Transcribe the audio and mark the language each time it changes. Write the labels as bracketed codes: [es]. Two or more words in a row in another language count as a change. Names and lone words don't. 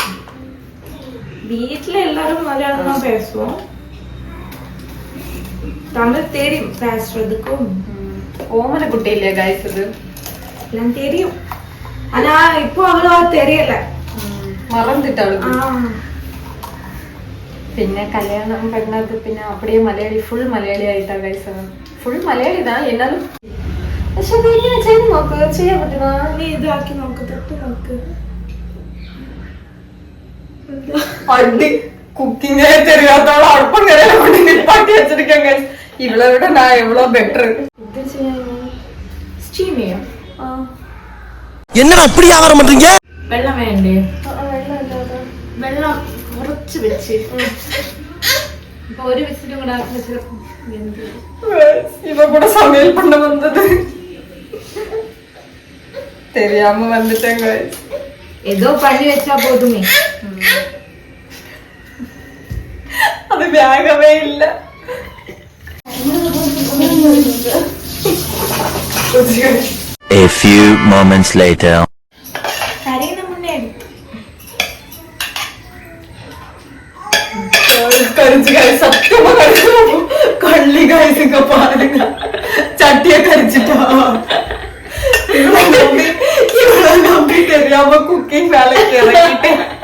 [ta] வீட்ல எல்லாரும் மலையாளம் தான் பேசுவோம். தமிழ் தெரியும் பேசுறதுக்கும். ஓமன குட்டி இல்லையா गाइस? இது எல்லாம் தெரியும், ஆனா இப்போ அவ்வளவா தெரியல, மறந்துட்டாளுக்கு. [ml] പിന്നെ കല്യാണം കഴിഞ്ഞത് പിന്നെ அப்படியே മലയാളി ഫുൾ മലയാളി ആയിട്ടാ गाइस. ഫുൾ മലയാളി தான் എന്നാലും പക്ഷെ ബിരിയാണി ചെയ്ത് നോക്ക്, ചെയ്യാൻ പറ്റുമോ? നീ ഇതാക്കി നോക്ക്, തൊട്ട് നോക്ക്. അടി കുക്കിംഗ് தெரியாதவள അടുപ്പം കരയില കൊണ്ട് നിപ്പാട്ടി വെച്ചിരിക്കാൻ गाइस. [ta] ഇവളെ വിட நான் எவ்வளவு பெட்டர். [ml] ഇത് ചെയ്യാനോ സ്റ്റീം ചെയ്യാം. [ta] என்னடா இப்படி ஆவற பண்றீங்க? [ml] വെള്ളം വേണ്ടേ? വെള്ളം ഇല്ലാതെ വെള്ളം കുറച്ച് വെച്ച് ഇപ്പൊ ഒരു വിസിലും കൂടെ ആക്കി വെച്ചിട്ട് [ta] இவ கூட சமையல் பண்ண வந்தது தெரியாம வந்துட்டேன் गाइस. ஏதோ பண்ணி வச்சா போதுமே. அது வேகவே இல்ல. [en] A few moments later. [ta] கரையின முன்னே கரிச்சு गाइस, சத்தியமா கரிச்சு கள்ளி गाइस. இங்க பாருங்க, சட்டிய கரிச்சிட்டா. இவ்வளவு நம்பி தெரியாம குக்கிங் வேலைக்கு இறங்கிட்டேன்.